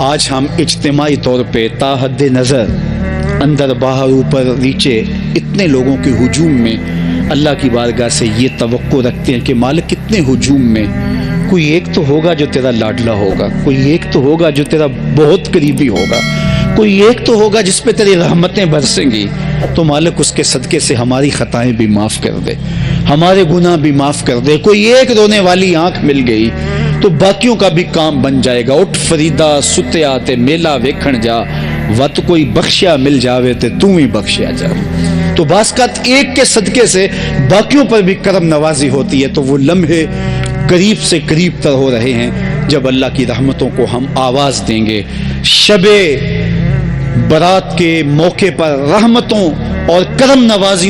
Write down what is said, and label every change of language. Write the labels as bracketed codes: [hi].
[ur] آج ہم اجتماعی طور پہ تا حد نظر اندر باہر اوپر نیچے اتنے لوگوں کے ہجوم میں اللہ کی بارگاہ سے یہ توقع رکھتے ہیں کہ مالک کتنے ہجوم میں کوئی ایک تو ہوگا جو تیرا لاڈلا ہوگا, کوئی ایک تو ہوگا جو تیرا بہت قریبی ہوگا, کوئی ایک تو ہوگا جس پہ تیری رحمتیں برسیں گی. تو مالک اس کے صدقے سے ہماری خطائیں بھی معاف کر دے, ہمارے گناہ بھی معاف کر دے. کوئی ایک رونے والی آنکھ مل گئی تو باقیوں کا بھی کام بن جائے گا. [pa] اٹھ فریدا ستیا تے میلہ ویکھن جا, وت کوئی بخشیا مل جاوے تے تو ہی بخشیا جا. [ur] تو باسکت ایک کے صدقے سے باقیوں پر بھی کرم نوازی ہوتی ہے. تو وہ لمحے قریب سے قریب تر ہو رہے ہیں جب اللہ کی رحمتوں کو ہم آواز دیں گے. شب برات کے موقع پر رحمتوں اور کرم نوازیوں